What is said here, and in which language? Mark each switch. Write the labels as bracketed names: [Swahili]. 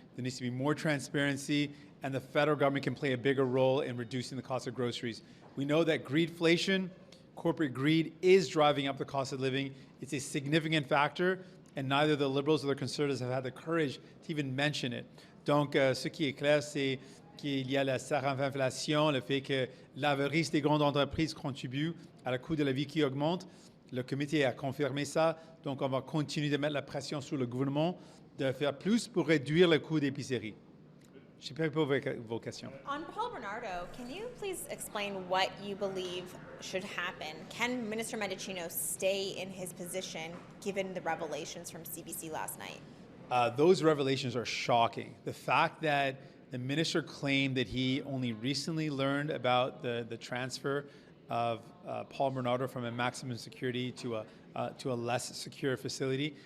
[English] There needs to be more transparency and the federal government can play a bigger role in reducing the cost of groceries. We know that greedflation, corporate greed, is driving up the cost of living. It's a significant factor and neither the Liberals or the Conservatives have had the courage to even mention it. [French] Donc, ce qui est clair, c'est qu'il y a la inflation, le fait que l'avarice des grandes entreprises contribue à la coût de la vie qui augmente. Le comité a confirmé ça, donc on va continuer de mettre la pression sur le gouvernement de faire plus pour réduire le coût d'épicerie. Je n'ai pas vos questions. [English] On Paul Bernardo, can you please explain what you believe should happen? Can Minister Mendicino stay in his position given the revelations from CBC last night? Those revelations are shocking. The fact that the minister claimed that he only recently learned about the transfer of Paul Bernardo from a maximum security to a less secure facility.